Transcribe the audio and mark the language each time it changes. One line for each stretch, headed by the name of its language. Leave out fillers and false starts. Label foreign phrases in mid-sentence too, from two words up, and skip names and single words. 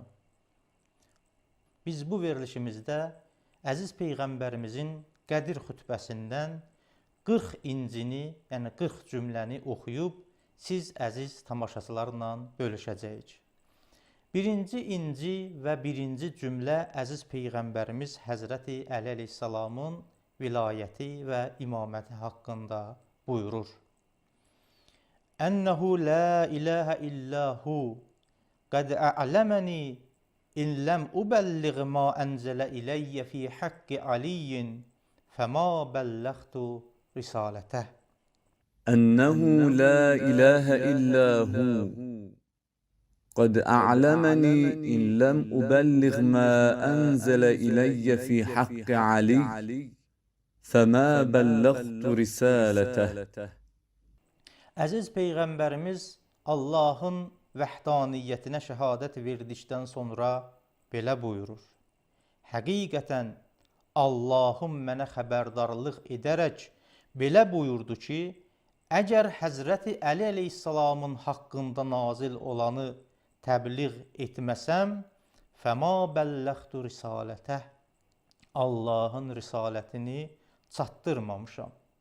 Azerbaijani: Biz bu verilişimizdə əziz Peyğəmbərimizin Qədir xütbəsindən 40 incini, yəni 40 cümləni oxuyub siz əziz tamaşaçılarla bölüşəcəyik. Birinci inci və birinci cümlə əziz Peyğəmbərimiz Həzrəti Əli əleyhissalamın vilayəti və imaməti haqqında buyurur.
Arabic: أنه لا إله إلا هو قد أعلمني إن لم أبلغ ما أنزل إلي في حق علي فما بلغت رسالته. أنه لا إله إلا هو قد أعلمني إن لم أبلغ ما أنزل إلي في حق علي فما بلغت رسالته.
Azerbaijani: Əziz Peyğəmbərimiz Allahın vəhdaniyyətinə şəhadət verdikdən sonra belə buyurur. Həqiqətən Allahım mənə xəbərdarlıq edərək belə buyurdu ki, əgər Həzrəti Əli əleyhissalamın haqqında nazil olanı təbliğ etməsəm,
Arabic: فما بلغت رسالته,
Azerbaijani: Allahın risalətini çatdırmamışam.